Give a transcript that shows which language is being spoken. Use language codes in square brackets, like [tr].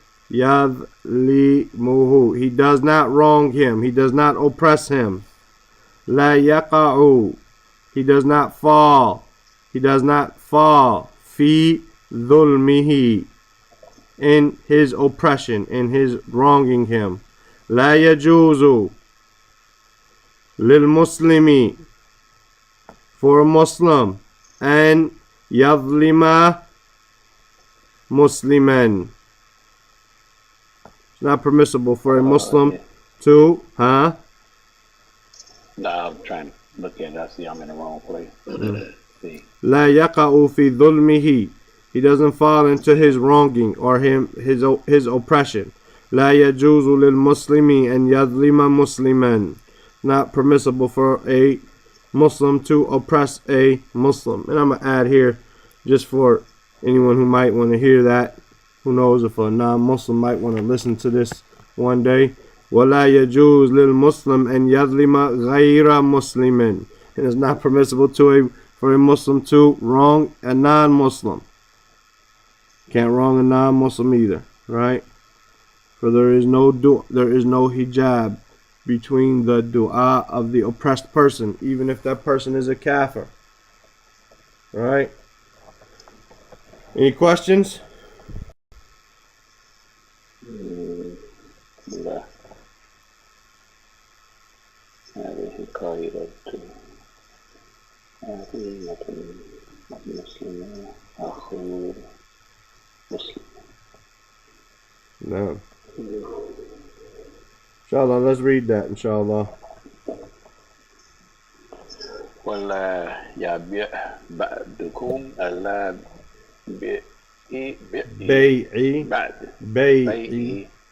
[en] يظلمه. He does not wrong him. He does not oppress him. [ar] لا يقع. [en] He does not fall. He does not fall. Fi ظلمه, in his oppression, in his wronging him. [ar] لا يجوز للمسلم, [en] for a Muslim, [ar] أن يظلم مسلما. [en] It's not permissible for a Muslim Yeah. to, No, I'm trying to look at it. I see I'm in the wrong place. See. [ar] لا يقع في ظلمه, [en] he doesn't fall into his wronging or his oppression. [ar] لا يجوز للمسلم أن يظلم مسلما. [en] Not permissible for a Muslim to oppress a Muslim. And I'm going to add here, just for anyone who might want to hear that, who knows if a non-Muslim might want to listen to this one day. [ar] ولا يجوز للمسلم أن يظلم غير مسلم. [en] And it's not permissible for a Muslim to wrong a non-Muslim. Can't wrong a non-Muslim either, right? For there is no hijab between the dua of the oppressed person, even if that person is a kafir. Right? Any questions? [ar] لا هذه قاعدة عظيمة مسلمة أخو مسلم. [en] No. Inshallah, let's read that, inshallah. [ar] ولا يبيع بعدكم ألا بيعي بعد بيعي